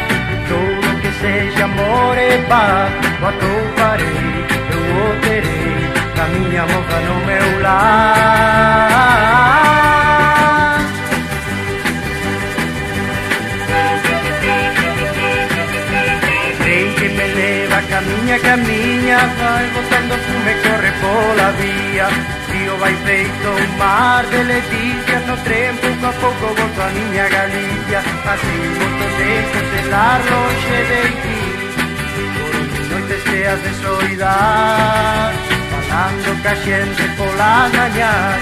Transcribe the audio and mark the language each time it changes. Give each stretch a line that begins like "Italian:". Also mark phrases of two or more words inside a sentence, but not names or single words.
Portuguese: Tudo que seja amor e paz, o atoparei, eu o terei, a minha moça no meu lar.
Galician: Caminha, caminha, vai botando fume, corre pola vía. Río vai feito un mar de leticias, no tren pouco a pouco volto a miña Galicia. Así volto desde estar longe de ti, por onde noites cheas de soidade, falando ca xente polas mañás.